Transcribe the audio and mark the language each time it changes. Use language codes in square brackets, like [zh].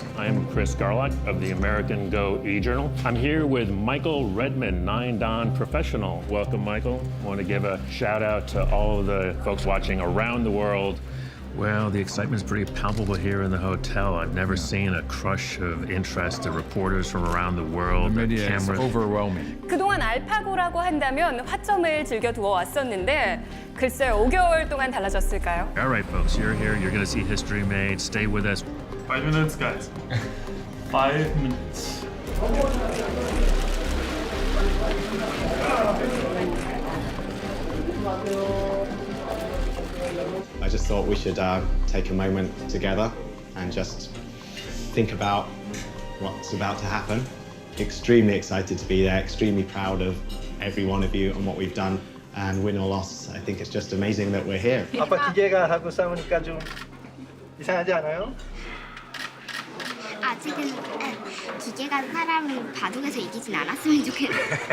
[en] I'm Chris Garlock of the American Go e-Journal. I'm here with Michael Redman, 9-Dan professional. Welcome, Michael. I want to give a shout out to all of the folks watching around the world. Well, the excitement is pretty palpable here in the hotel. I've never seen a crush of interest. The reporters from around the world, the media is overwhelming. [ko] 그동안 알파고라고 한다면 화점을 즐겨두어 왔었는데 글쎄요, 5개월 동안 달라졌을까요? [en] All right, folks, you're here. You're going to see history made. Stay with us. 5 minutes, guys. 5 minutes. I just thought we should take a moment together and just think about what's about to happen. Extremely excited to be there, extremely proud of every one of you and what we've done. And win or loss, I think it's just amazing that we're here. [ko] 아빠 기계가 하고 싸우니까 좀 이상하지 않아요? 아직은 기계가 사람을 바둑에서 이기진 않았으면 좋겠어요.